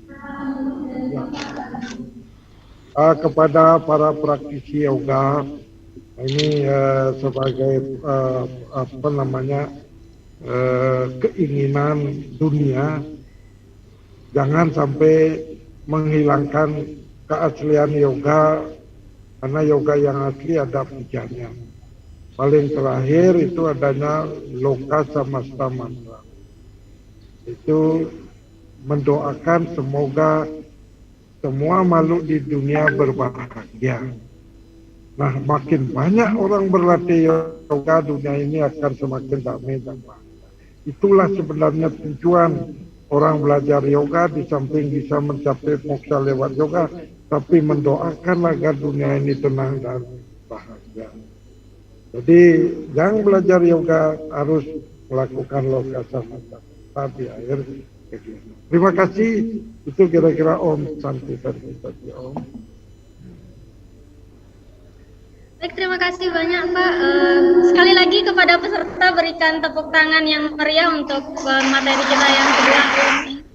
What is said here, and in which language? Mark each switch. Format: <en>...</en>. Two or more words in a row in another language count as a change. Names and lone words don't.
<id>Kepada para praktisi yoga, ini sebagai keinginan dunia, jangan sampai menghilangkan keaslian yoga, karena yoga yang asli ada pujanya. Paling terakhir itu adanya loka samasta mantra. Itu mendoakan semoga semua makhluk di dunia berbahagia. Nah, makin banyak orang berlatih yoga, dunia ini akan semakin damai dan bahagia. Itulah sebenarnya tujuan orang belajar yoga, di samping bisa mencapai moksha lewat yoga, tapi mendoakan agar dunia ini tenang dan bahagia. Jadi, yang belajar yoga harus melakukan loka samasta di akhir kegiatan. Terima kasih. Itu kira-kira Om Santi tadi Om. Baik, terima kasih banyak Pak. Sekali lagi kepada peserta berikan tepuk tangan yang meriah untuk materi kita yang kedua ini.</id>